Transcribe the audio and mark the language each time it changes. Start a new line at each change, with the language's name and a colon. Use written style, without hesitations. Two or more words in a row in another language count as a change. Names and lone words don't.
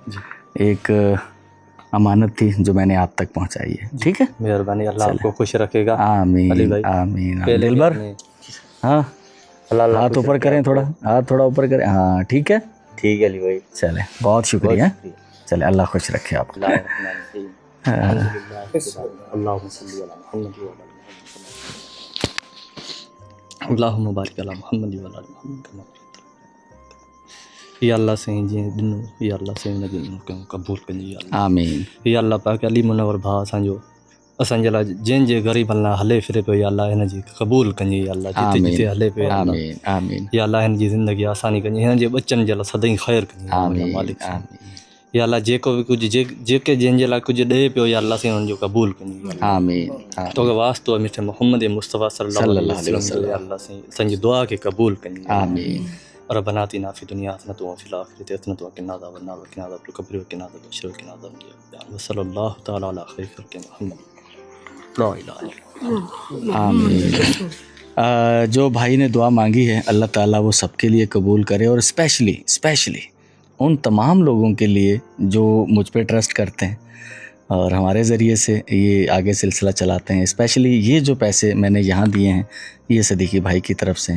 Urdu: ایک امانت تھی جو میں نے آپ تک پہنچائی ہے، ٹھیک ہے. مہربانی، اللہ آپ کو خوش رکھے گا. آمین آمین. دلبر، ہاں ہاتھ اوپر کریں، تھوڑا ہاتھ تھوڑا اوپر کریں، ہاں ٹھیک ہے. ٹھیک ہے علی بھائی, چلے، بہت شکریہ۔ چلے، اللہ خوش رکھے آپ کو.
Arabic: اللهم بارك على محمد وعلى محمد.
Sindhi: या अल्लाह से जी दिन, या अल्लाह से दिन कबूल करिए आमीन। या अल्लाह पाक अली मुनवर भाउ असांजो, असांजे लाइ जंहिंजे ग़रीबनि लाइ हले फिरे पियो, या अल्लाह हिन जी क़बूल करिए। या अल्लाह जिते जिते हले पियो, आमीन आमीन। या अल्लाह हिन जी ज़िंदगी आसानी करिए, हिन जे बच्चनि जे लाइ सदाईं ख़ैरु करिए आमीन मालिक। आमीन। या अल्लाह जेको बि कुझु जेके जंहिंजे लाइ कुझु ॾे पियो, या अल्लाह से हुननि जो क़बूल करिए आमीन। तोखे वास्तो आहे मिठे मोहम्मद मुस्तफ़ा
Arabic: صلى الله عليه وسلم.
Sindhi: या अल्लाह से असांजी दुआ खे क़बूल करिए आमीन।
Arabic: ربنا آتنا في دنيا حسنة وفي الآخرة حسنة وقنا عذاب النار وقنا عذاب القبر وقنا عذاب الشر وقنا عذابا وصلى الله تعالى على خير خلق محمد لا إله إلا الله. آمين.
Urdu: جو بھائی نے دعا مانگی ہے، اللہ تعالیٰ وہ سب کے لیے قبول کرے، اور اسپیشلی ان تمام لوگوں کے لیے جو مجھ پہ ٹرسٹ کرتے ہیں اور ہمارے ذریعے سے یہ آگے سلسلہ چلاتے ہیں. اسپیشلی یہ جو پیسے میں نے یہاں دیے ہیں، یہ صدیقی بھائی کی طرف سے ہیں.